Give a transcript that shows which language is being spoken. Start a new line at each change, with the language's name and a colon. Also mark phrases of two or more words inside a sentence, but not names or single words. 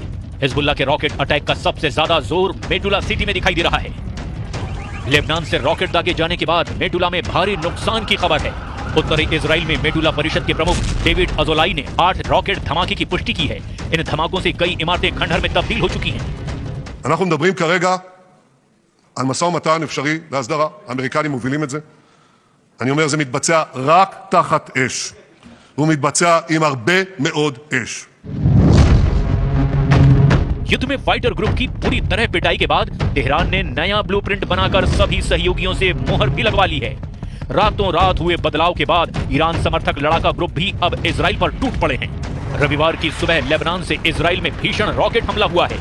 Hindi: हिजबुल्लाह के रॉकेट अटैक का सबसे ज्यादा जोर मेटुला सिटी में दिखाई दे रहा है। लेबनान से रॉकेट दागे जाने के बाद मेटुला में भारी नुकसान की खबर है। उत्तरी इजराइल में मेटुला परिषद के प्रमुख डेविड अजोलाई ने 8 रॉकेट धमाके की पुष्टि की है। इन धमाकों से कई इमारतें खंडहर में तब्दील हो चुकी हैं।
Hebrew: אנחנו מדברים כרגע על משא ומתן אפשרי להסדרה. האמריקנים מובילים את זה. אני אומר, זה מתבצע רק תחת אש. והוא מתבצע עם הרבה מאוד אש.
Hindi: युद्ध में फाइटर ग्रुप की पूरी तरह पिटाई के बाद तेहरान ने नया ब्लूप्रिंट बनाकर सभी सहयोगियों से मोहर भी लगवा ली है। रातों रात हुए बदलाव के बाद ईरान समर्थक लड़ाका ग्रुप भी अब इजराइल पर टूट पड़े हैं। रविवार की सुबह लेबनान से इजराइल में भीषण रॉकेट हमला हुआ है।